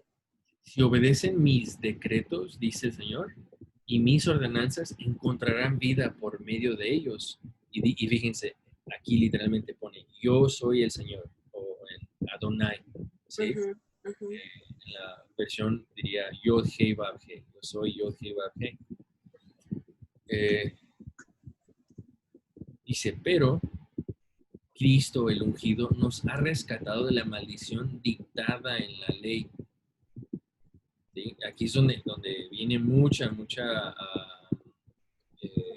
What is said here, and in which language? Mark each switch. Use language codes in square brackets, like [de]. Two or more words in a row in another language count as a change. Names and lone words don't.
[es] Si obedecen mis decretos, dice el Señor, y mis ordenanzas, encontrarán vida por medio de ellos. Y fíjense, aquí literalmente pone, yo soy el Señor, o en Adonai, ¿sí? Ujú, ujú, En la versión diría [he] יוד הא וו הא, [es] yo soy [he] יוד הא וו הא. [es] Eh, Dice, pero Cristo el ungido nos ha rescatado de la maldición dictada en la ley. ¿Sí? Aquí es donde viene mucha eh,